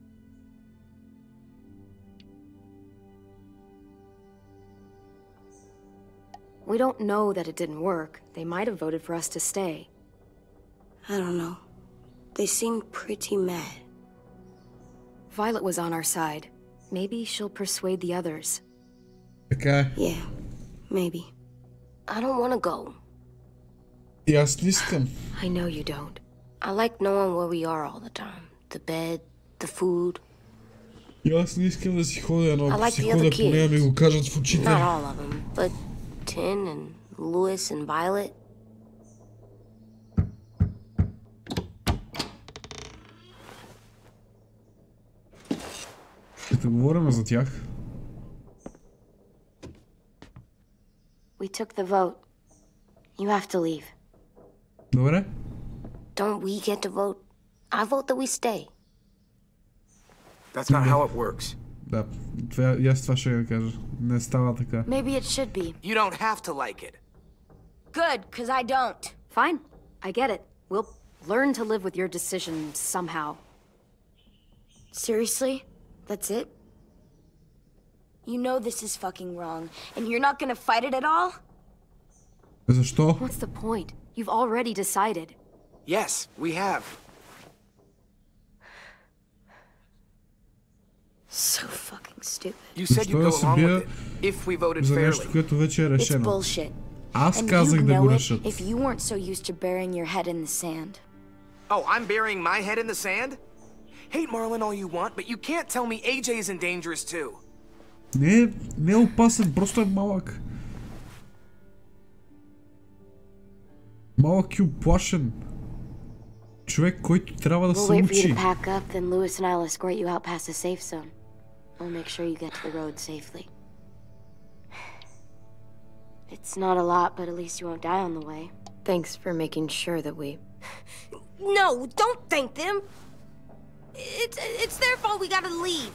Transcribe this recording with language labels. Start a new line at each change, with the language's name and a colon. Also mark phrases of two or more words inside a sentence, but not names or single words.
English: We don't know that it didn't work. They might have voted for us to stay. I don't know. They seemed pretty mad. Violet was on our side. Maybe she'll persuade the others. Okay. Yeah, maybe. I don't want to go.
Bulgarian: И аз не искам.
English: I know you don't. I like knowing where we are all the time. The bed, the food.
Bulgarian: И аз не искам да си ходя, но ако
English: like
Bulgarian: си
English: the
Bulgarian: ходя,
English: other
Bulgarian: поне
English: kids.
Bulgarian: ми го кажат в очите.
English: Not all of them, but Tin and Louis and Violet.
Bulgarian: Като говорим за тях.
English: We took the vote. You have to leave.
Bulgarian: Добре.
English: Don't we get to vote? I vote that we stay. That's not how it works.
Bulgarian: Да, и аз това ще кажа. Не става така.
English: Maybe it should be. You don't have to like it. Good, because I don't. Fine. I get it. We'll learn to live with your decision somehow. Seriously? That's it? You know this is fucking wrong, and you're not gonna fight it at all?
Bulgarian: Защо?
English: What's the point? You've already decided. Yes, we have. So fucking stupid. You said you'd go along with it if we voted
Bulgarian: За
English: fairly.
Bulgarian: нещо, което вече е
English: It's
Bulgarian: решено.
English: bullshit.
Bulgarian: Аз
English: And
Bulgarian: казах
English: you'd
Bulgarian: да го
English: know it
Bulgarian: решат.
English: if you weren't so used to burying your head in the sand. Oh, I'm burying my head in the sand? Hate Marlon all you want, but you can't tell me AJ isn't dangerous too.
Bulgarian: Не е опасен, просто е малък. Малък и оплашен. Човек, който трябва да
English: We'll
Bulgarian: се
English: wait for you
Bulgarian: учи.
English: to pack up, then Louis and I'll escort you out past the safe zone. We'll make sure you get to the road safely. It's not a lot, but at least you won't die on the way. Thanks for making sure that we... No, don't thank them. It's their fault we gotta leave.